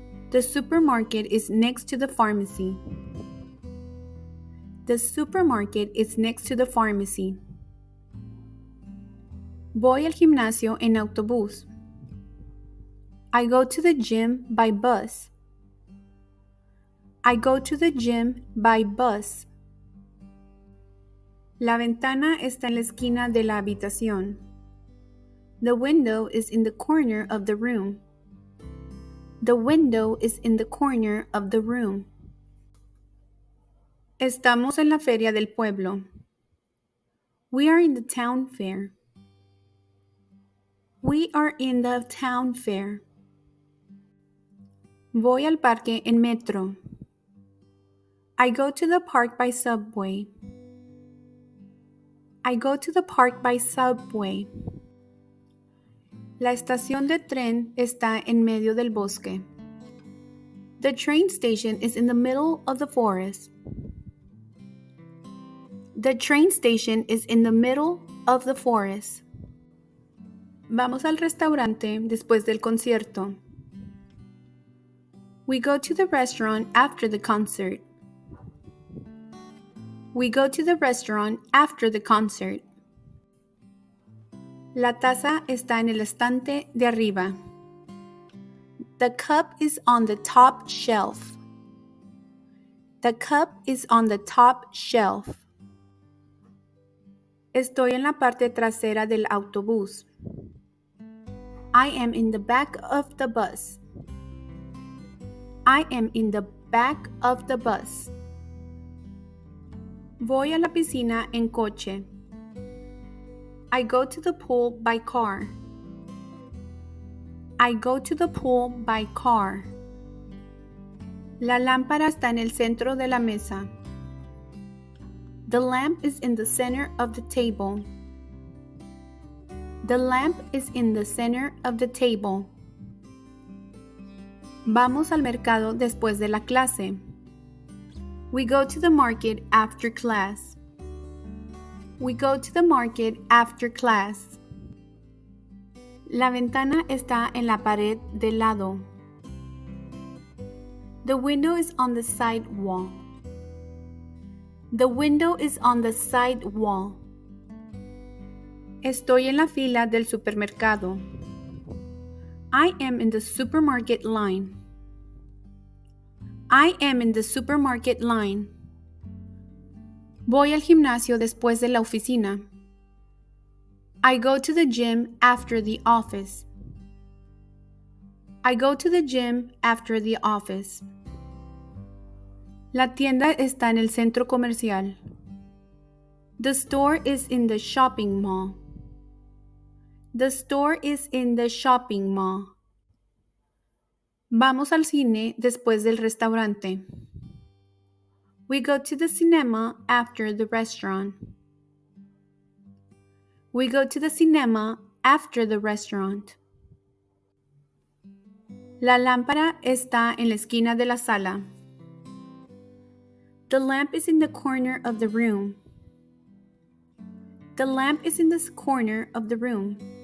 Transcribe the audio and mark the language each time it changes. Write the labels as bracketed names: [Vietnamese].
[English] The supermarket is next to the pharmacy. The supermarket is next to the pharmacy. [Spanish] Voy al gimnasio en autobús. [English] I go to the gym by bus. I go to the gym by bus. [Spanish] La ventana está en la esquina de la habitación. [English] The window is in the corner of the room. The window is in the corner of the room. [Spanish] Estamos en la feria del pueblo. [English] We are in the town fair. We are in the town fair. [Spanish] Voy al parque en metro. [English] I go to the park by subway. I go to the park by subway. [Spanish] La estación de tren está en medio del bosque. [English] The train station is in the middle of the forest. The train station is in the middle of the forest. [Spanish] Vamos al restaurante después del concierto. [English] We go to the restaurant after the concert. We go to the restaurant after the concert. [Spanish] La taza está en el estante de arriba. [English] The cup is on the top shelf. The cup is on the top shelf. [Spanish] Estoy en la parte trasera del autobús. [English] I am in the back of the bus. I am in the back of the bus. [Spanish] Voy a la piscina en coche. [English] I go to the pool by car. I go to the pool by car. [Spanish] La lámpara está en el centro de la mesa. [English] The lamp is in the center of the table. The lamp is in the center of the table. [Spanish] Vamos al mercado después de la clase. [English] We go to the market after class. We go to the market after class. [Spanish] La ventana está en la pared del lado. [English] The window is on the side wall. The window is on the side wall. [Spanish] Estoy en la fila del supermercado. [English] I am in the supermarket line. I am in the supermarket line. [Spanish] Voy al gimnasio después de la oficina. [English] I go to the gym after the office. I go to the gym after the office. [Spanish] La tienda está en el centro comercial. [English] The store is in the shopping mall. The store is in the shopping mall. [Spanish] Vamos al cine después del restaurante. [English] We go to the cinema after the restaurant. We go to the cinema after the restaurant. [Spanish] La lámpara está en la esquina de la sala. [English] The lamp is in the corner of the room. The lamp is in the corner of the room.